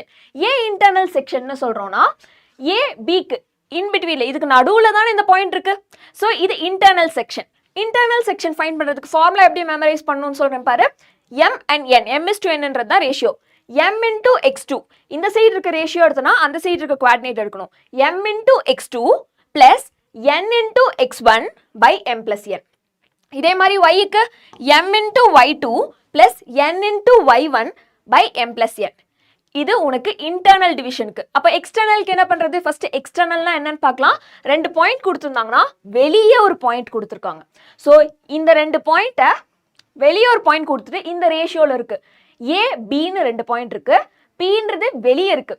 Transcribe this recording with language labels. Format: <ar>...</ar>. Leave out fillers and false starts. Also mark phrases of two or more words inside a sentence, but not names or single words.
<ta>ஏன்</ta> <en>internal section</en> <ta>சொல்கிறோன்னா, ஏ பிக்கு இன்பிட்வீனில் இதுக்கு நடுவில் தானே இந்த பாயிண்ட் இருக்கு. ஸோ இது</ta> <en>internal section. internal section find</en> <ta>பண்ணுறதுக்கு ஃபார்முலா எப்படி மெமரைஸ் பண்ணணும்னு சொல்கிறேன் பாரு.</ta> <en>m and n, m:n</en> <ta>தான் ரேஷியோ.</ta> <en>m into x2</en> <ta>இந்த சைடு இருக்க ரேஷியோ எடுத்தோன்னா அந்த சைடு இருக்க குவாடினேட் எடுக்கணும்.</ta> <en>m into x2 plus n into x1 by m plus n.</en> <ta>இதே மாதிரி yக்கு</ta> <en>m into y2 plus n into y1 by m plus n.</en> <ta>இது உனக்கு</ta> <en>internal divisionukku.</en> <ta>அப்போ எக்ஸ்டர்னலுக்கு என்ன பண்ணுறது?</ta> <en>first externalna</en> <ta>என்னன்னு பார்க்கலாம். 2 பாயிண்ட் கொடுத்துருந்தாங்கன்னா வெளியே ஒரு பாயிண்ட் கொடுத்துருக்காங்க. ஸோ இந்த 2 பாயிண்ட்டை வெளியே ஒரு பாயிண்ட் கொடுத்துட்டு இந்த ரேஷியோவில் இருக்குது. ஏ பின்னு 2 பாயிண்ட் இருக்குது, பின்றது வெளியே இருக்குது.</ta>